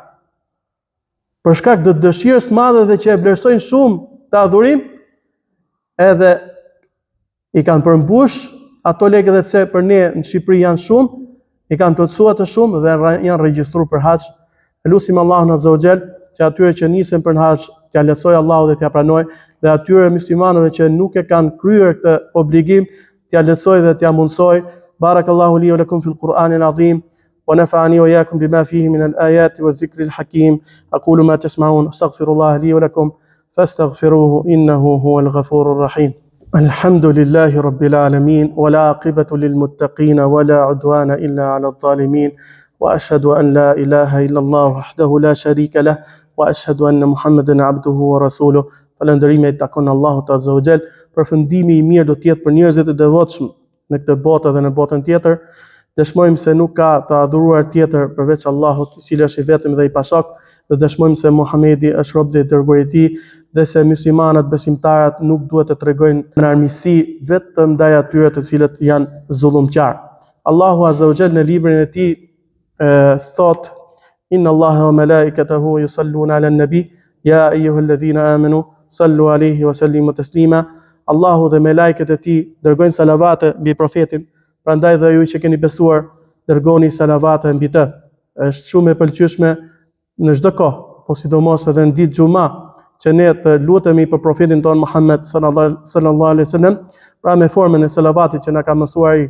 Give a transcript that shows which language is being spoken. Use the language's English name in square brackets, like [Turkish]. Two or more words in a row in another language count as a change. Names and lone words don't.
[Albanian] Për shkak të dëshirës madhe dhe që e vlerësojnë shumë të adhurim, edhe i kanë përmbush ato lekë dhe pse për ne në Shqipëri janë shumë, i kanë plotësuar të shumë dhe janë regjistruar për haxh. Lutim Allahun [Arabic] عز وجل [Albanian] që atyre që nisen për haxh t'ia lehtësoj Allahu dhe t'ia pranoj, dhe atyre muslimanëve që nuk e kanë kryer këtë obligim t'ia lehtësoj dhe t'ia mundsoj. [Arabic] بارك الله لي ولكم في القرآن العظيم ونفعني وإياكم بما فيه من الآيات والذكر الحكيم. أقول ما تسمعون، أستغفر الله لي ولكم فاستغفروه إنه هو الغفور الرحيم. الحمد لله رب العالمين، ولا عاقبة للمتقين ولا عدوان إلا على الظالمين، وأشهد أن لا إله إلا الله وحده لا شريك له، وأشهد أن محمدا عبده ورسوله. [Albanian] Falëndërimi i takon Allahut [Arabic] عز وجل. [Albanian] Përfundimi i mirë do të jetë për njerëzit e devotshëm në këtë botë dhe në botën tjetër. Dëshmojmë se nuk ka të adhuruar tjetër përveç Allahut, i cili është i vetëm dhe i pashok, dhe dëshmojmë se Muhamedi është rob dhe i dërguar i tij, dhe se muslimanët besimtarët nuk duhet të tregojnë armiqësi vetëm ndaj atyre të cilët janë zullumqtar. Allahu [Arabic] عز وجل [Albanian] në librin e tij thot: [Arabic] إن الله وملائكته يصلون على النبي يا أيها الذين آمنوا صلوا عليه وسلموا تسليما. [Albanian] Allahu dhe me lajket e tij dërgojnë salavate mbi profetin, prandaj dhe ju që keni besuar dërgoni salavate mbi të. Është shumë e pëlqyeshme në çdo kohë, po sidomos edhe në ditë xuma, që ne të lutemi për profetin ton Muhammed [Arabic] صلى الله عليه وسلم, [Albanian] pra me formën e salavatit që na ka mësuar ai.